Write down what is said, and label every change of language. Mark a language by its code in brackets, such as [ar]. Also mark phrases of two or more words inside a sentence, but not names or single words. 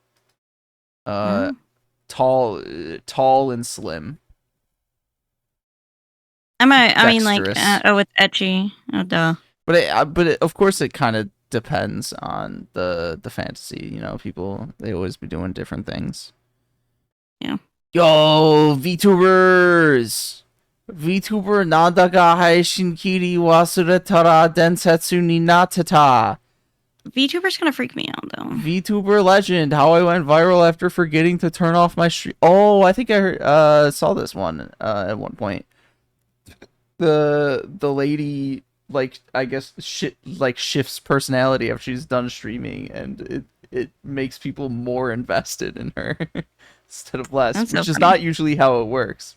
[en] Tall and slim. I mean, like, it's etchy. Oh, duh. But of course, it kind of depends on the fantasy. You know, people, they always be doing different things. Yeah. Yo, VTubers! [ja] VTuberなんだが配信切り忘れたら伝説になってた. [en] VTuber's gonna freak me out though. VTuber legend: how I went viral after forgetting to turn off my stream. Oh, I think I saw this one at one point. The lady, like, I guess shifts personality after she's done streaming, and it makes people more invested in her instead of less, which is not usually how it works.